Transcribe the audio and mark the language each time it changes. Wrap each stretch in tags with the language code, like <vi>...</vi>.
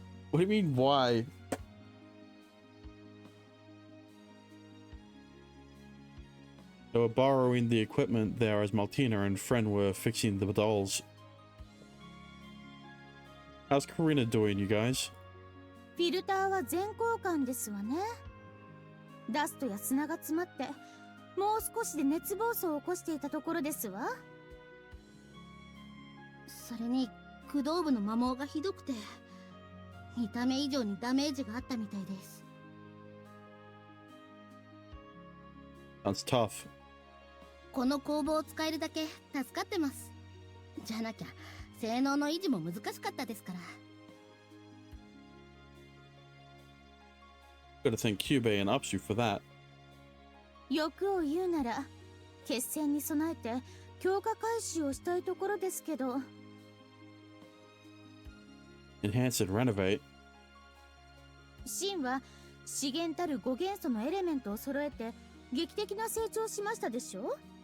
<en>What do you mean, why? They were borrowing the equipment there as Maltina and Fren were fixing the dolls. How's Karina doing, you guys?</en> <ja>フィルターは全交換ですわね。ダストや砂が詰まって、もう少しで熱暴走を起こしていたところですわ。それに駆動部の摩耗がひどくて、見た目以上にダメージがあったみたいです。</ja> <en>That's tough.</en> <ja>この工房を使えるだけ助かってます。じゃなきゃ性能の維持も難しかったですから。</ja> <en>Gotta thank Cube and Upsu for that.</en> <ja>欲を言うなら、決戦に備えて強化開始をしたいところですけど。</ja> <en>Enhance and renovate.</en> <ja>シンは資源たる5元素のエレメントを揃えて劇的な成長しましたでしょ。</ja>